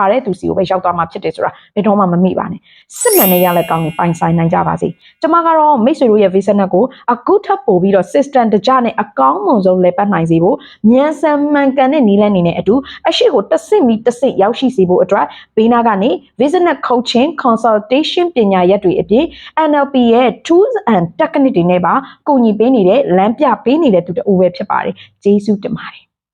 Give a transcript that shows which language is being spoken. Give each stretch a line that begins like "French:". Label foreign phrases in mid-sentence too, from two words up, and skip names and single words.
Burmese: တဲ့သူစီကိုပဲရောက်သွားမှာဖြစ်တယ်ဆိုတာဘယ်တော့မှမမိပါနဲ့စစ်မှန်တဲ့ရလက်ကောင်းကိုပိုင်ဆိုင်နိုင်ကြပါစေကျမကတော့မိတ်ဆွေတို့ရဲ့ vision ကိုအခုထပ်ပို့ပြီးတော့ system တကြနဲ့အကောင်းမွန်ဆုံးလဲပတ်နိုင်စေဖို့ဉာဏ်စံမှန်ကန်တဲ့နည်းလမ်းနေနဲ့အတူအရှိကိုတစ်ဆင့်ရောက်ရှိစေဖို့အတွက်ဘေးနာကနေ
English: vision coaching consultation
Burmese: ပညာရပ်တွေအပြင် NLP ရဲ့
English: tools and technique
Burmese: တွေနဲ့ပါကူညီပေးနေတဲ့လမ်းပြပေးနေတဲ့သူတဦးပဲဖြစ်ပါတယ်ကျေးဇူးတင်ပါတယ်